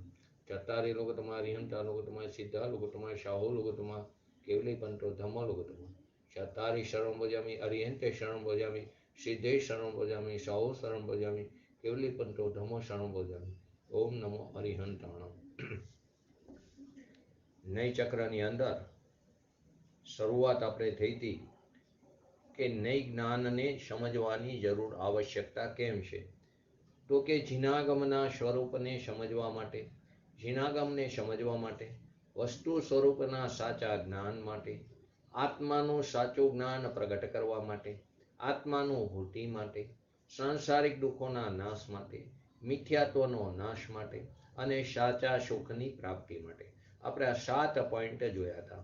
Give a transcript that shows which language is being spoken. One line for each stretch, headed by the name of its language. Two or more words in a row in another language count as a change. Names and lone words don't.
Prakrit languages: चत्तारि लोकोत्तमा अरिहंत लोकोत्तमा, सिद्धा लोकोत्तमा, साहो लोकोत्तमा, केवले पंतो धमो लोकोत्तमा। चत्तारि शरणं भजामि, अरिहन्ते शरणं भजामि, सिद्धे शरणं भजामि, साहो शरणं भजामि, केवले पंतो धमो शरणं भजामि। ओम नमो अरिहंताणम।
Gujarati: नय चक्રની અંદર શરૂઆત આપણે થઈ હતી કે નય જ્ઞાનને સમજવાની જરૂર આવશ્યકતા કેમ છે? તો કે જીનાગમના સ્વરૂપને સમજવા માટે, જીનાગમને સમજવા માટે, વસ્તુ સ્વરૂપના સાચા જ્ઞાન માટે, આત્માનું સાચું જ્ઞાન પ્રગટ કરવા માટે, આત્માનુભૂતિ માટે, સાંસારિક દુઃખોના નાશ માટે, મિથ્યાત્વનો નાશ માટે અને સાચા સુખની પ્રાપ્તિ માટે આપણે આ 7 પોઈન્ટ જોયા હતા।